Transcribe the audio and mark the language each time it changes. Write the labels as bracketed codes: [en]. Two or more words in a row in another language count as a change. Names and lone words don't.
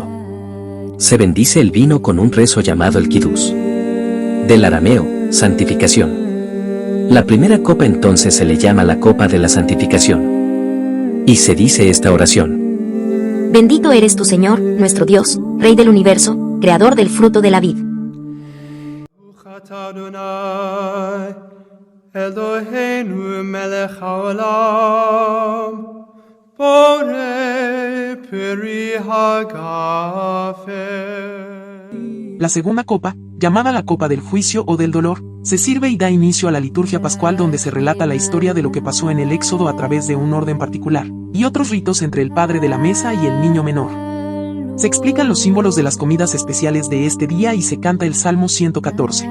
[es] Se bendice el vino con un rezo llamado el Kiddush. Del arameo, santificación. La primera copa entonces se le llama la copa de la santificación. Y se dice esta oración: Bendito eres tu Señor, nuestro Dios, Rey del universo, Creador del fruto de la vid. [he] אלוהינו מלך העולם, בורא פרי הגפן. [es] La segunda copa, llamada la copa del juicio o del dolor, se sirve y da inicio a la liturgia pascual, donde se relata la historia de lo que pasó en el Éxodo a través de un orden particular, y otros ritos entre el padre de la mesa y el niño menor. Se explican los símbolos de las comidas especiales de este día y se canta el Salmo 114.